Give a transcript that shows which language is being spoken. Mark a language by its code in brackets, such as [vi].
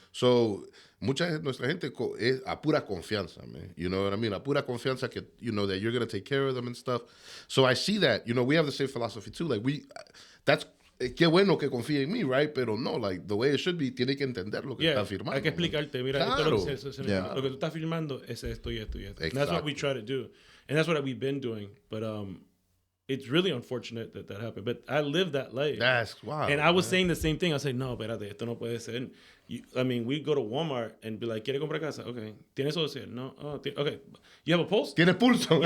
[es] So mucha de nuestra gente es a pura confianza, man. [en] You know what I mean? [es] A pura confianza que, [en] that you're going to take care of them and stuff. So I see that, we have the same philosophy too. Like that's, [es] qué bueno que confíe en mí, right? Pero no, like, [en] the way it should be, [es] tiene que entender lo que está firmando. Hay que explicarte, mira, claro. lo que tú estás firmando es esto y esto y esto. [en] And that's what we try to do. And that's what we've been doing. But it's really unfortunate that happened. But I lived that life. That's wild. And I was saying the same thing. I was like, [es] no, espérate, esto no puede ser. [en] We go to Walmart and be like, [es] ¿Quiere comprar casa? [en] Okay. [es] ¿Tienes social? [en] No. Oh, okay. You have a pulse? [es] Tienes pulso.